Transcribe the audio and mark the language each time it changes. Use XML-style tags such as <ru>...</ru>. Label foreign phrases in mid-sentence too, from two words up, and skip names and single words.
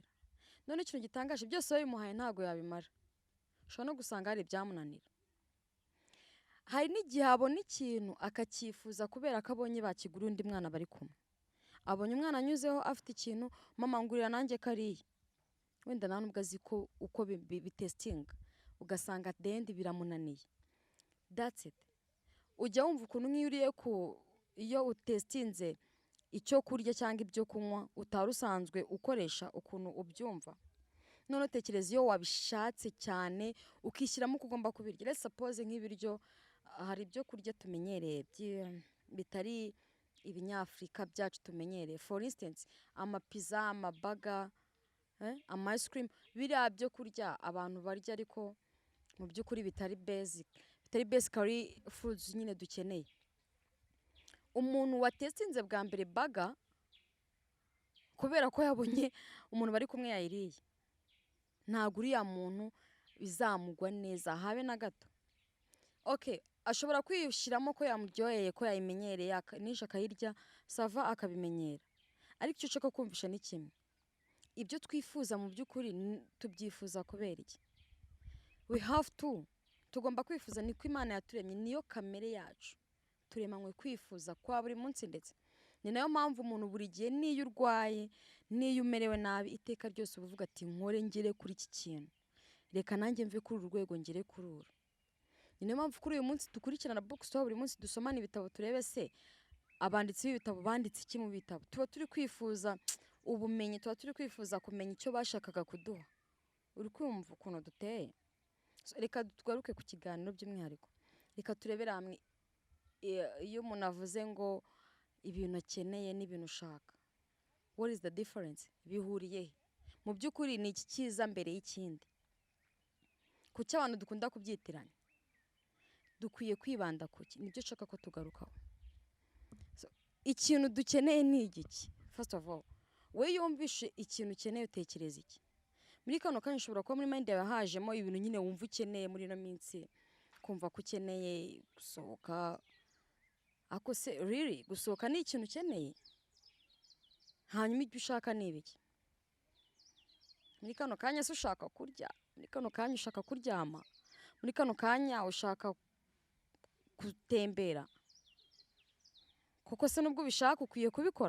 <rw>None ikintu gitangaje byose babimuhaye ntago yabimara, ushobora no gusanga hari ibyamunanira. Hari n'igihe abona ikintu akacyifuza kubera ko abonye bakigura undi mwana bari kumwe, abonye umwana anyuzeho afite ikintu, mama ngurira nanjye kariya, wenda nta nubwo azi ko uko bitestinga ugasanga</rw> <en>at the end</en> <rw>biramunaniye.</rw> <en>That's it.</en> <rw>Ujya wumva ukuntu nk'iyuriye ku iyo utestinze icyo kurya cyangwa ibyo kunywa utarusanzwe ukoresha ukuntu ubyumva. None utekereza iyo wabishatse cyane ukishyiramo kugomba kubirya.</rw> <en>Let's suppose</en> <rw>nk'ibiryo hari ibyo kurya tumenyereye bitari ibinyafrika byacu tumenyereye.</rw> <en>For instance, pizza, burger, ice cream,</en> <rw>biriya byo kurya abantu barya ariko mu by'ukuri bitari</rw> <en>basically foods</en> <rw>nyine dukeneye. Umuntu watestinze bwa mbere burger kubera ko yabonye umuntu bari kumwe yayiriye, ntago uriya muntu bizamugwa neza habe na gato. Okay, ashobora kwiyushyiramo ko yamuryoheye ko yayimenyereye nisha akayirya sava akabimenyera, ariko icyo ushaka kumvisha ni kimwe, ibyo twifuza mu by'ukuri tubyifuza kubera iki?</rw> <en>We have to,</en> <rw>tugomba kwifuza, niko Imana yaturemye, niyo kamere yacu, turemanywe kwifuza kwa buri munsi. Ndetse ni nayo mpamvu umuntu buri gihe niyo urwaye niyo umerewe nabi iteka ryose uvuga ati nkore ngire kuri iki kintu, reka nanjye mve kuri uru rwego ngire kuri uru. Ni nayo mpamvu kuri uyu munsi dukurikirana Bookstore buri munsi dusomana ibitabo turebe se abanditsi b'ibitabo banditse iki mu bitabo. Tuba turi kwifuza ubumenyi, tuba turi kwifuza kumenya icyo bashakaga kuduha. Uri kumva ukuntu duteye? Reka tugaruke ku kiganiro by'umwihariko, reka turebere hamwe iyo umuntu avuze ngo ibintu akeneye n'ibintu ushaka,</rw> <en>what is the difference?</en> <rw>Bihuriye he? Mu by'ukuri ni iki cyiza mbere y'ikindi? Kuki abantu dukunda kubyitiranya? Dukwiye kwibanda kuki? Nibyo nshaka ko tugarukaho. Ikintu dukeneye ni igiki?</rw> <en>First of all,</en> <rw>we yumvishe ikintu ukeneye utekereza iki? Muri kano kanya ushobora kuba muri mind yawe hajemo ibintu nyine wumva ukeneye muri ino minsi, kumva ko ukeneye gusohoka. Ako se really gusohoka ni ikintu ukeneye? Hanyuma ibyo ushaka ni ibiki? Muri kano kanya se ushaka kurya, muri kano kanya ushaka kuryama, muri kano kanya ushaka gutembera, kuko se nubwo ubishaka ukwiye kubikora.</rw>